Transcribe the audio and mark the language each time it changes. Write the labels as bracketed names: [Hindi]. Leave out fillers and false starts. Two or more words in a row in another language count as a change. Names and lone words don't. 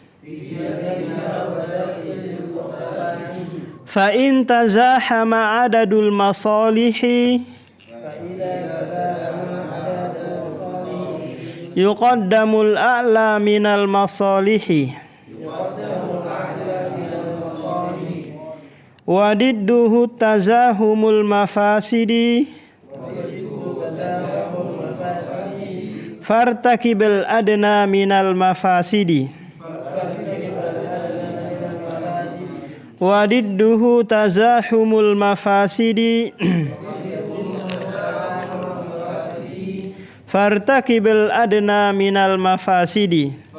[Arabic] فإن تزاحم عدد المصالح يقدم الأعلى من المصالح وضده تزاحم المفاسد فارتكب الأدنى من المفاسد وضده تزاحم المفاسد فارتكب الأدنى من المفاسد.